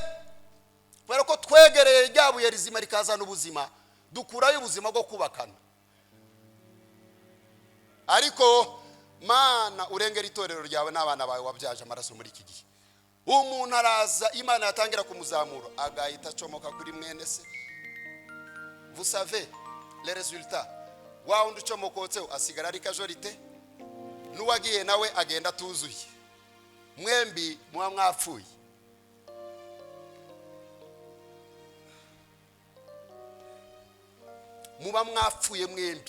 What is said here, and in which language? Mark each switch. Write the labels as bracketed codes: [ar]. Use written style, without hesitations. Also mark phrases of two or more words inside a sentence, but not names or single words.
[rw] Kubera ko twegereye ryabuye rizima rikazana ubuzima, dukurayo ubuzima bwo kubakana. Ariko Mana urengera itorero ryawe n'abana bawe wabyaje amaraso muri iki gihe. Umuntu araza Imana yatangira kumuzamura agahita acomoka kuri mwene se. [fr] Vous savez les résultats. [rw] Wa undi comokotseho asigara ari kajorite, n'uwagiye nawe agenda tuzuye. Mwembi muba mwapfuye. Muba mwapfuye mwembi.